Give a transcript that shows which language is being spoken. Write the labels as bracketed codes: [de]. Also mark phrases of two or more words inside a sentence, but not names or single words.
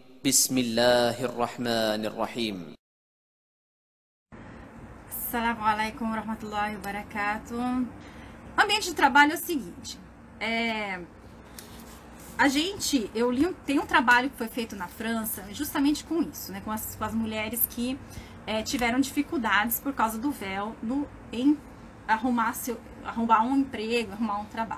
[ar] بسم الله الرحمن الرحيم. السلام عليكم ورحمة الله وبركاته. [pt] O ambiente de trabalho é o seguinte, tem um trabalho que foi feito na França justamente com isso, né, com as mulheres que tiveram dificuldades por causa do véu em arrumar um emprego, arrumar um trabalho.